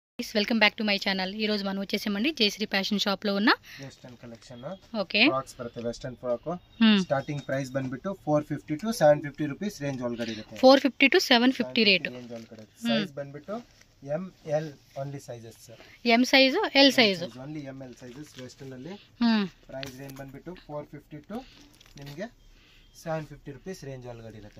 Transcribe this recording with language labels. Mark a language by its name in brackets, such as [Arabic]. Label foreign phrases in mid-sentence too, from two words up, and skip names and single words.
[English] welcome back to my channel. [Telugu] ఈ రోజు మనం వచ్చేసామండి జయశ్రీ ఫ్యాషన్ షాప్ లో ఉన్న [English] western collection. [Telugu] ఓకే, [Kannada] ಫ್ರಾಕ್ಸ್ ಬರುತ್ತೆ. [English] western frock starting price [Kannada] ಬಂದ್ಬಿಟ್ಟು [English] 450 to 750 rupees range [Kannada] ಒಳಗಡೆ ಇರುತ್ತೆ. [English] 450 to 750 rate. [Kannada] ರೇಂಜ್ ಒಳಗಡೆ ಸೈಜ್ ಬಂದ್ಬಿಟ್ಟು [English] M L only sizes. M size, L size only M L sizes western ಅಲ್ಲಿ. price range [Kannada] ಬಂದ್ಬಿಟ್ಟು 450 ಟು ನಿಮಗೆ 750 [English] rupees range [Kannada] ಒಳಗಡೆ ಇರುತ್ತೆ.